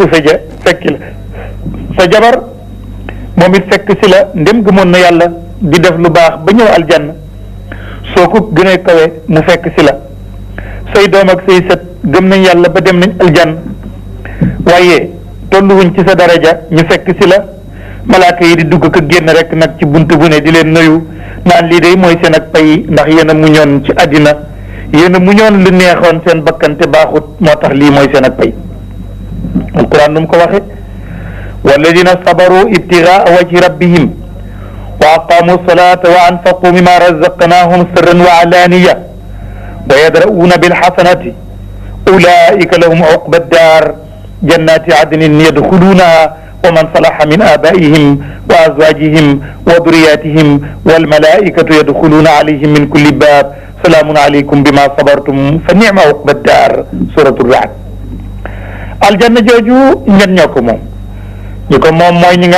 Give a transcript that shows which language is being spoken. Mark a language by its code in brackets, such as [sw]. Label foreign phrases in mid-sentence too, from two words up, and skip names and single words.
[wo] suufe ja fekki la sa jabar moom it fekk si la ndem gëmoon na yàlla di def lu baax ba ñëw aljanna soo ko gënee kawe mu fekk si la say doom ak say sët gëm nañ yàlla ba dem nañ aljanna waaye tolluwuñ ci sa daraja ñu fekk si la malaaka yi di dugg ko génn rek nag ci bunt bu ne di leen nuyu naan lii de mooy seen ak pay ndax yéen a muñoon ci àddina yéen a muñoon lu neexoon seen bakkante baaxut moo tax lii mooy seen ak pay alquran nu mu ko waxe [ar] والذين صبروا ابتغاء وجه ربهم وأقاموا الصلاة وأنفقوا مما رزقناهم سرا وعلانية ويدرءون بالحسنة أولئك لهم عقبى الدار جنات عدن يدخلونها ومن صلح من آبائهم وأزواجهم وذرياتهم والملائكة يدخلون عليهم من كل باب سلام عليكم بما صبرتم فنعم عقبى الدار suratu Ra'd [wo] aljanna jooju ñen ñoo ko moom ñi ko moom mooy ñi nga